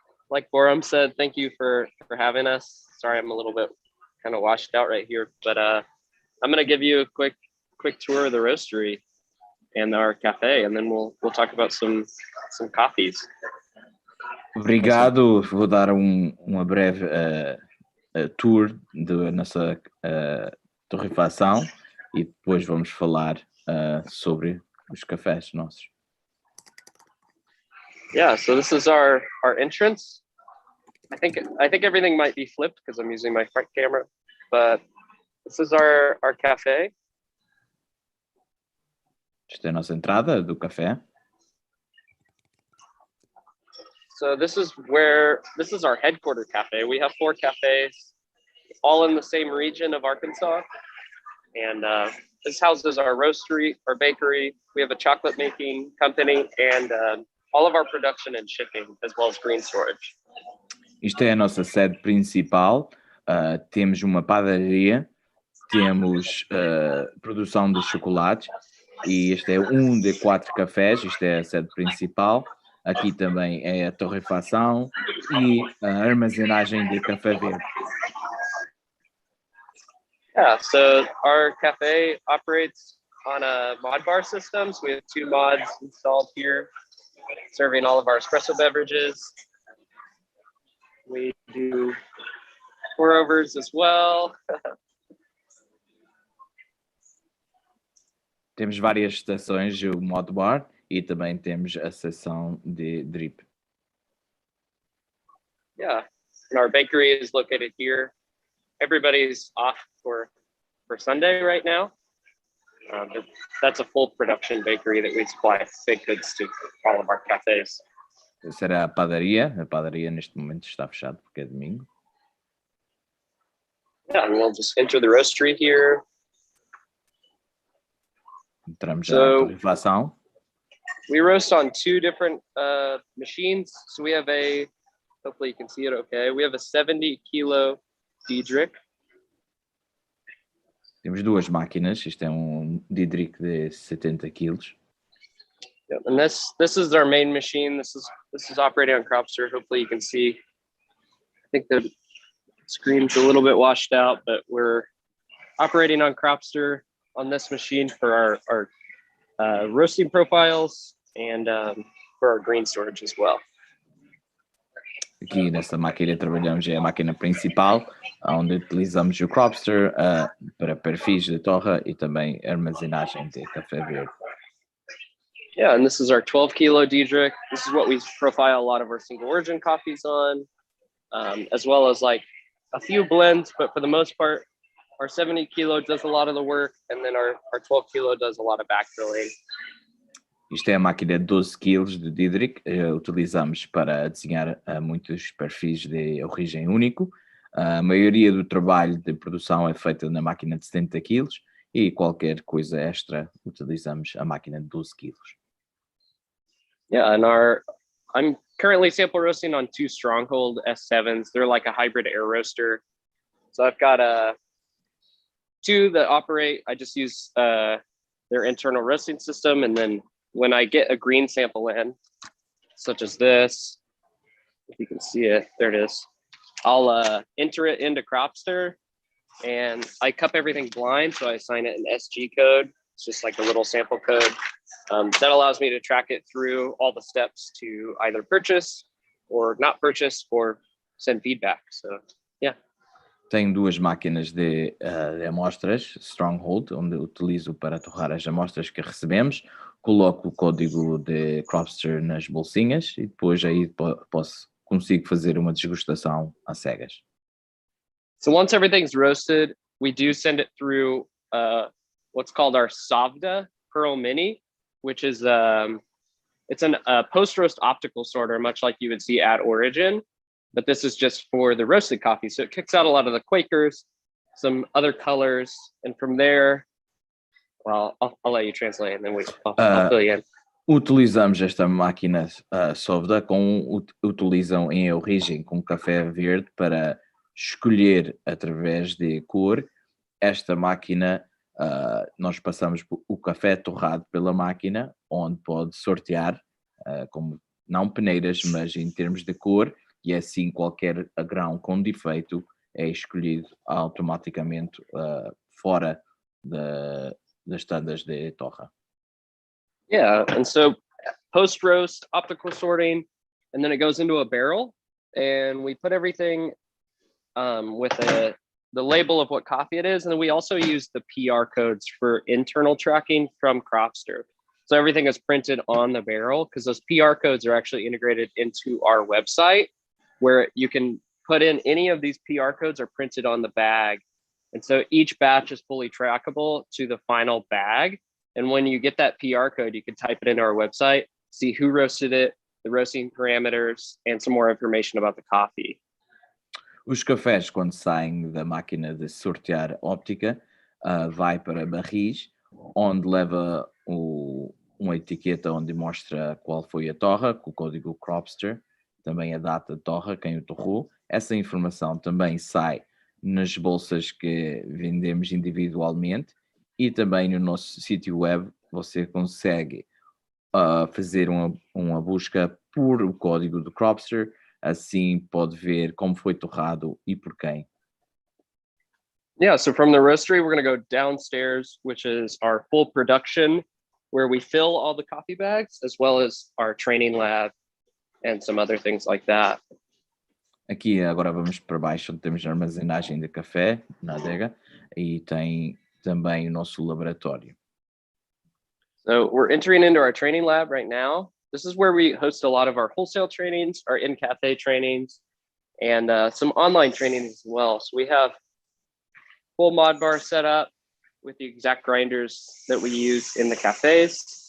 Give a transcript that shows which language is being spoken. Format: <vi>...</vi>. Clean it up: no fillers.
<en>Like Boram said, thank you for having us. Sorry, I'm a little bit kind of washed out right here, but I'm going to give you a quick tour of the roastery and our cafe, and then we'll talk about some coffees.</en> <pt>Obrigado. Vou dar uma breve tour da nossa torrefação e depois vamos falar sobre os cafés nossos.</pt> <en>Yeah, so this is our entrance. I think everything might be flipped because I'm using my front camera, but this is our cafe.</en> <pt>Esta é a nossa entrada do café.</pt> <en>So this is our headquarter cafe. We have 4 cafes, all in the same region of Arkansas. And this houses our roastery, our bakery. We have a chocolate making company, and all of our production and shipping, as well as green storage.</en> <pt>Isto é a nossa sede principal. Temos uma padaria, temos produção de chocolates, e este é um de 4 cafés. Isto é a sede principal. Aqui também é a torrefação e a armazenagem de café verde.</pt> <en>Yeah, so our cafe operates on a mod bar system. So we have 2 mods installed here, serving all of our espresso beverages. We do pour-overs as well.</en> <pt>Temos várias estações, o mod bar, e também temos a seção de drip.</pt> <en>Yeah, and our bakery is located here. Everybody's off for Sunday right now. But that's a full production bakery that we supply baked goods to all of our cafes.</en> <pt>Essa era a padaria. A padaria neste momento está fechada porque é domingo.</pt> <en>Yeah, and we'll just enter the roastery here.</en> <pt>Entramos já na torrefação.</pt> <en>We roast on 2 different machines. So we have hopefully you can see it okay. We have a 70 kilo Diedrich.</en> <pt>Temos 2 máquinas. Isto é um Diedrich de 70 quilos.</pt> <en>Yep. And this is our main machine. This is operating on Cropster. Hopefully you can see. I think the screen's a little bit washed out, but we're operating on Cropster on this machine for our roasting profiles, and for our green storage as well.</en> <pt>Aqui nesta máquina trabalhamos é a máquina principal, onde utilizamos o Cropster para perfis de torra e também armazenagem de café verde.</pt> <en>Yeah, and this is our 12 kilo Diedrich. This is what we profile a lot of our single origin coffees on, as well as like a few blends, but for the most part, our 70 kilo does a lot of the work, and then our 12 kilo does a lot of backfilling.</en> <pt>Isto é a máquina de 12 kg de Diedrich, utilizamos para desenhar muitos perfis de origem único. A maioria do trabalho de produção é feita na máquina de 70 kg e qualquer coisa extra utilizamos a máquina de 12 kg.</pt> <en>Yeah, and I'm currently sample roasting on 2 Stronghold S7s. They're like a hybrid air roaster. So I've got 2 that operate. I just use their internal roasting system, and then when I get a green sample in, such as this, if you can see it, there it is, I'll enter it into Cropster, and I cup everything blind, so I assign it an SG code. It's just like a little sample code. That allows me to track it through all the steps to either purchase or not purchase or send feedback. So, yeah.</en> <pt>Tenho 2 máquinas de amostras, Stronghold, onde utilizo para torrar as amostras que recebemos. Coloco o código de Cropster nas bolsinhas e depois aí consigo fazer uma desgustação às cegas.</pt> <en>So once everything's roasted, we do send it through what's called our Savda Pearl Mini, which is it's a post-roast optical sorter, much like you would see at Origin, but this is just for the roasted coffee. So it kicks out a lot of the Quakers, some other colors, and from there, well, I'll let you translate and then I'll fill you in.</en> <pt>Utilizamos esta máquina Sovda, utilizam em origem com café verde para escolher através de cor. Esta máquina, nós passamos o café torrado pela máquina, onde pode sortear, como não peneiras, mas em termos de cor, e assim qualquer grão com defeito é escolhido automaticamente fora das tandas de torra.</pt> <en>Yeah, and so post-roast optical sorting, and then it goes into a barrel, and we put everything with the label of what coffee it is, and then we also use the PR codes for internal tracking from Cropster. So everything is printed on the barrel because those PR codes are actually integrated into our website, where you can put in any of these PR codes are printed on the bag. And so each batch is fully trackable to the final bag. And when you get that PR code, you can type it into our website, see who roasted it, the roasting parameters, and some more information about the coffee.</en> <pt>Os cafés, quando saem da máquina de sortear óptica, vai para barris, onde leva uma etiqueta onde mostra qual foi a torra, com o código Cropster, também a data de torra, quem o torrou. Essa informação também sai nas bolsas que vendemos individualmente e também no nosso sítio web você consegue fazer uma busca por o código do Cropster, assim pode ver como foi torrado e por quem.</pt> <en>Yeah, so from the roastery, we're going to go downstairs, which is our full production, where we fill all the coffee bags, as well as our training lab and some other things like that.</en> <pt>Aqui agora vamos para baixo, onde temos a armazenagem de café na adega e tem também o nosso laboratório.</pt> <en>So we're entering into our training lab right now. This is where we host a lot of our wholesale trainings, our in-cafe trainings, and some online trainings as well. So we have full mod bar set up with the exact grinders that we use in the cafes.</en>